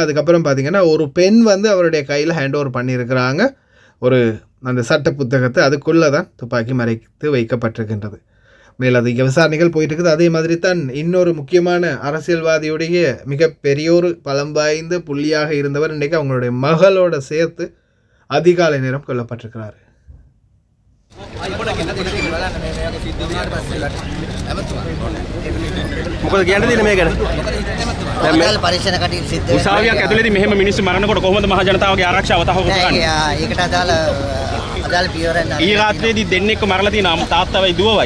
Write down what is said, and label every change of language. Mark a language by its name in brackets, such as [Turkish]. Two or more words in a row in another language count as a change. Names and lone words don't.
[Tamil] அதுக்கப்புறம் பார்த்திங்கன்னா ஒரு பெண் வந்து அவருடைய கையில் [English] hand over [Tamil] பண்ணியிருக்கிறாங்க ஒரு அந்த சட்ட புத்தகத்தை. அதுக்குள்ளே தான் துப்பாக்கி மறைத்து வைக்கப்பட்டிருக்கின்றது. மேலதிக விசாரணைகள் போயிட்டு இருக்குது. அதே மாதிரி தான் இன்னொரு முக்கியமான அரசியல்வாதியுடைய மிக பெரியோரு பலம் வாய்ந்த புள்ளியாக இருந்தவர் இன்றைக்கி அவங்களுடைய மகளோட சேர்த்து அதிகாலை நேரம் கொல்லப்பட்டிருக்கிறார். [Sinhala] මොකද කියන්න තියෙන්නේ මේ ගැන? දැන් පරීක්ෂණ කටයුතු සිද්ධ වෙනවා. උසාවියක් ඇතුළේදී මෙහෙම මිනිස්සු මරනකොට කොහොමද මහ ජනතාවගේ ආරක්ෂාව තහවුරු කරන්නේ? ඒකට අදාළ පියවරක් ඊ රාත්‍රියේදී දෙන්නෙක්ව මරලා තියෙනවා, තාත්තවයි දුවවයි.